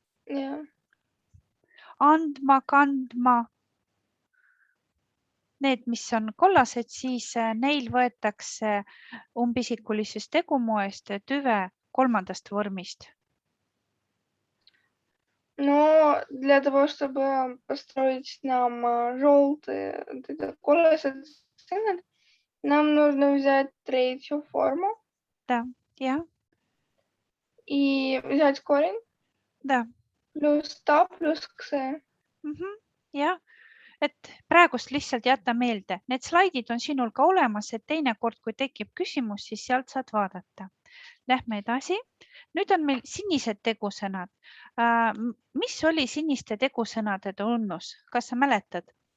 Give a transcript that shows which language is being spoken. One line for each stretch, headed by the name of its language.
Estonian: Yeah. andma, kandma. Need, mis on kollased, siis neil võetakse umbisikulises tegumoest tüve kolmandast vormist.
Russian: Но для того, чтобы построить нам желтые, колесо сцены, нам нужно взять третью форму. Да,
Estonian: jah.
Russian: И взять корень. Да. Плюс ta плюс kse.
Estonian: Jah, et praegust lihtsalt jäta meelde. Need slaidid on sinul ka olemas, et teinekord, kui tekib küsimus, siis sealt saad vaadata. Lähme edasi. Nüüd on meil sinised tegusõnad. Mis oli siniste tegusõnade tunnus? Kas sa mäletad?